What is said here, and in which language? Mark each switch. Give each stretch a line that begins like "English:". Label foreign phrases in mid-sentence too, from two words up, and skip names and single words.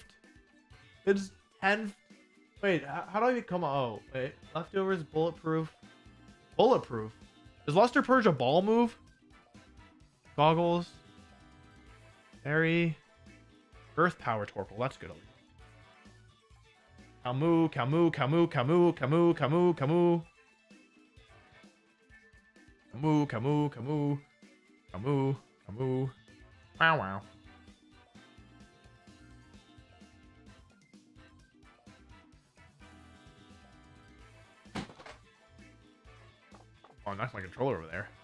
English: It's 10th. Wait, how do I become? Oh, wait. Leftovers, bulletproof. Bulletproof. Is Luster Purge a ball move? Goggles. Berry. Earth Power Torkoal. That's good. Camu, Camu, Camu, Camu, Camu, Camu, Camu. Camu, Camu, Camu. Camu, Camu. Wow, wow. Oh, I knocked my controller over there.